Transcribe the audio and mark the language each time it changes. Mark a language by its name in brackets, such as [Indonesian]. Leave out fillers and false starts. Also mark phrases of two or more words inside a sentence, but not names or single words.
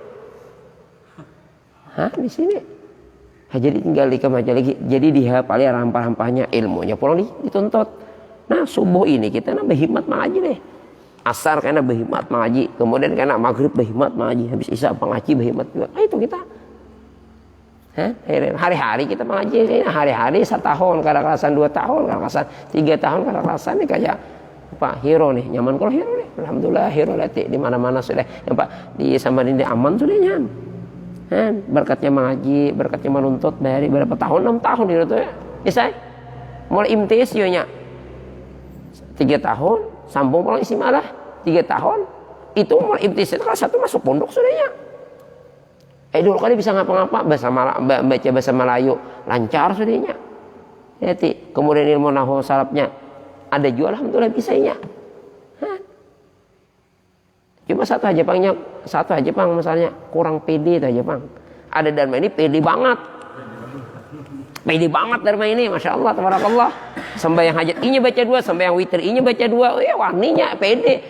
[Banjar] Di sini. Jadi tinggal dikam aja lagi. Jadi dihafali rampah-rampahnya ilmunya pulang dituntut. Nah subuh ini kita nambah hikmat mengaji deh. Asar kena berhikmat mengaji, kemudian kena maghrib berhikmat mengaji, habis isya pengaji berhikmat juga. Itu kita. Hari-hari kita mengaji, hari-hari 1 tahun, kadang-kadang 2 tahun, kadang-kadang 3 tahun, kadang-kadang ini kayak Pak hero nih, nyaman kalau hero nih. Alhamdulillah hero lati di mana-mana sudah. Ya Pak di Samarinda aman sudah nyan. Berkatnya mengaji, berkatnya menuntut dari berapa tahun? 6 tahun itu ya. Isai mulai imtis nya 3 tahun, sambung pulang isi malah 3 tahun. Itu mulai imtis itu kelas 1 masuk pondok sudahnya. Dulu kali bisa ngapa-ngapa baca bahasa Melayu lancar sudahnya. Kemudian ilmu nahwu salafnya ada juga alhamdulillah bisanya. Cuma satu aja pang misalnya kurang pede itu aja pang. Ada Dharma ini pede banget Dharma ini, [Arabic] ما شاء الله، تبارك الله. [Banjar] Sembahyang hajat inya baca 2, sembahyang witir inya baca 2, waninya pede.